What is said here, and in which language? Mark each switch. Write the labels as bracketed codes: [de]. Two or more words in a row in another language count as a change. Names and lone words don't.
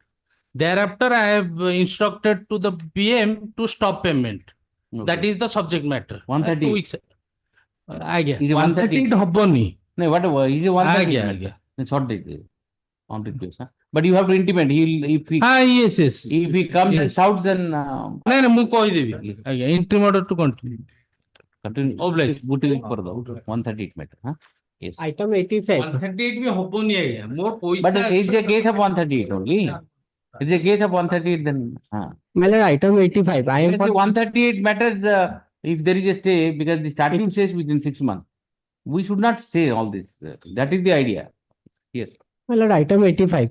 [en] Thereafter, I have instructed to the PM to stop payment. That is the subject matter. 130. 2 weeks. Agia. Is it 130? [or] 130 haboni. [en] No, whatever. Is it 130? [or] Agia. [en] It's not it. On request. Huh? But you have to intimate. If he Yes. if he comes and Yes. shouts, then No, [or] ମୁଁ କହିଦେବି. ଆଜ୍ଞା, [en] interim order to continue. continue. Oblige. Put it for the 138 matter. Huh? Yes. [or] Item 85. 138 ବି ହବନି ଆଜ୍ଞା. ମୋର ପଇସା. [en] But it's a case of 138 only. It's a case of 138 then. My lord, item 85. I am Because the 138 matters if there is a stay because the statute says within 6 months. We should not say all this. That is the idea. Yes. My lord, item 85.